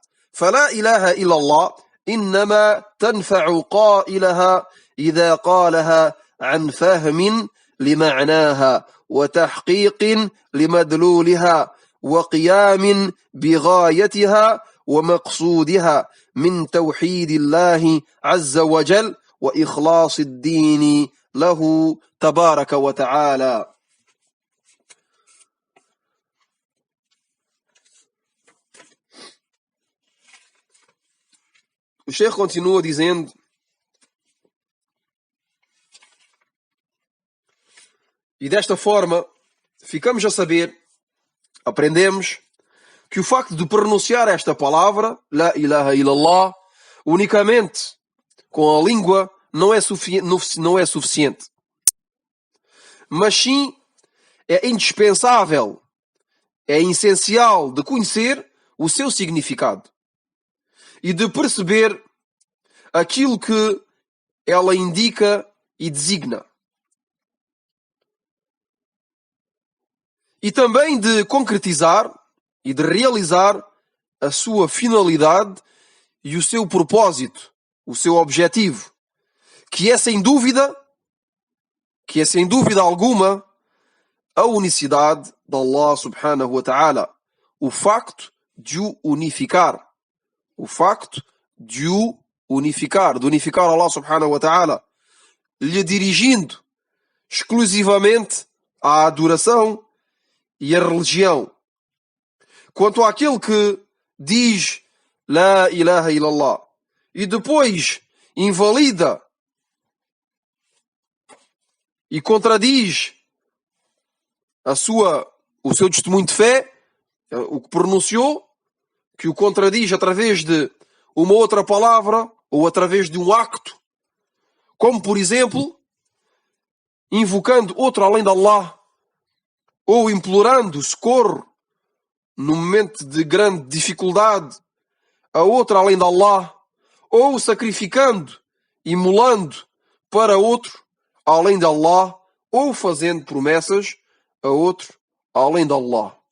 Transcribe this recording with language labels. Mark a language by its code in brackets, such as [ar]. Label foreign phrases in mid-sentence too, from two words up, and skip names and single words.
[ar] فلا إله إلا الله إنما تنفع قائلها إذا قالها عن فهم لمعناها وتحقيق لمدلولها وقيام بغايتها ومقصودها من توحيد الله عز وجل وإخلاص الدين له تبارك وتعالى. [pt] O Sheikh continua dizendo: e desta forma ficamos a saber, aprendemos, que o facto de pronunciar esta palavra, [ar] لا إله إلا الله, [pt] unicamente com a língua não é suficiente. Mas sim é indispensável, é essencial de conhecer o seu significado e de perceber aquilo que ela indica e designa. E também de concretizar e de realizar a sua finalidade e o seu propósito, o seu objetivo, que é sem dúvida alguma a unicidade de Allah [ar] سبحانه وتعالى, [pt] o facto de o unificar, de unificar Allah [ar] سبحانه وتعالى, [pt] lhe dirigindo exclusivamente à adoração e à religião. Quanto àquele que diz [ar] لا إله إلا الله [pt] e depois invalida e contradiz o seu testemunho de fé, o que pronunciou, que o contradiz através de uma outra palavra ou através de um acto, como por exemplo invocando outro além de Allah, ou implorando socorro no momento de grande dificuldade a outro além de Allah, ou sacrificando, imolando para outro além de Allah, ou fazendo promessas a outro além de Allah.